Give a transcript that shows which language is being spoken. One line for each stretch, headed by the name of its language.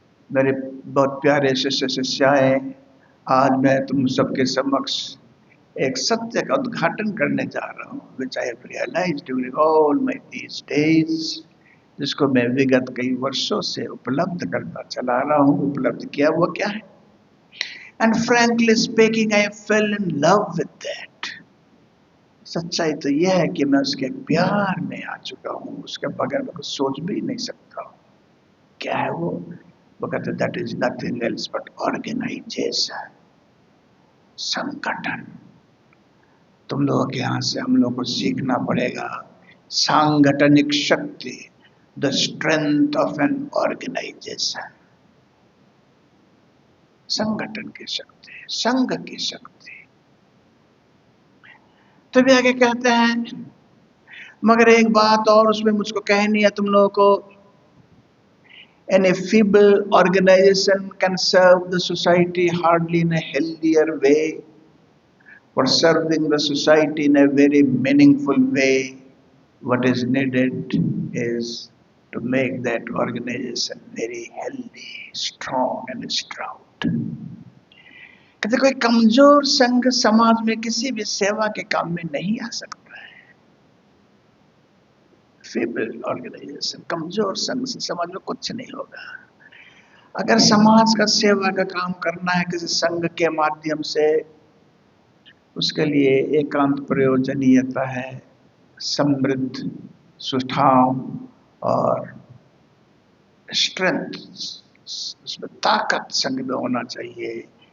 Hindi: मेरे बहुत प्यारे शिष्य शिष्याएं, आज मैं तुम सबके समक्ष एक सत्य का उद्घाटन करने जा रहा हूँ,
English: which I have realized during all my these days,
Hindi: जिसको मैं विगत कई वर्षों से उपलब्ध करता चला रहा हूँ। उपलब्ध किया वो क्या है?
English: And frankly speaking, I fell in love with that.
Hindi: सच्चाई तो यह है कि मैं उसके प्यार में आ चुका हूँ, उसके बगैर मैं कुछ सोच भी नहीं सकता हूँ। क्या है वो? वो कहते
English: That is nothing else but organisation, संगठन।
Hindi: तुम लोगों के यहाँ से हम लोग को सीखना पड़ेगा सांगठनिक शक्ति,
English: The strength of an organisation.
Hindi: संगठन की शक्ति, संघ की शक्ति। तो भी आगे कहते हैं, मगर एक बात और उसमें मुझको कहनी है तुम लोगों को,
English: any feeble organization can serve the society hardly in a healthier way. For serving the society in a very meaningful way, what is needed is to make that organization very healthy, strong and stout.
Hindi: कहते कोई कमजोर संघ समाज में किसी भी सेवा के काम में नहीं आ सकता है। फीबल ऑर्गेनाइजेशन, कमजोर संघ से समाज में कुछ नहीं होगा। अगर समाज का सेवा का काम करना है किसी संघ के माध्यम से, उसके लिए एकांत प्रयोजनीयता है समृद्ध, सुठाम और स्ट्रेंथ, उसमें ताकत संघ में होना चाहिए।